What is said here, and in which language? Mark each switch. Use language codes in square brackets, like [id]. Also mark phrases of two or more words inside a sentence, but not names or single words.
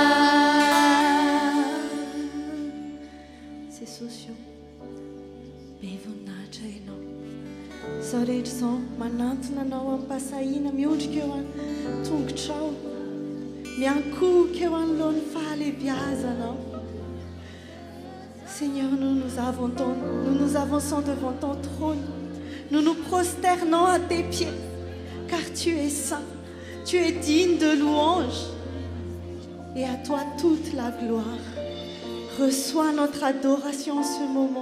[mg] Jesosy, be voninahitra ianao. Izao rehetra izao manantona anao amin'ny mpasahiana, miondrika eo amin'ny tongotrao, miankohoka eo anoloan'ny fahalebiazanao. [fr] Seigneur, nous nous avançons devant ton trône. Nous nous prosternons à tes pieds, car tu es saint, tu es digne de louange. Et à toi toute la gloire. Reçois notre adoration en ce moment.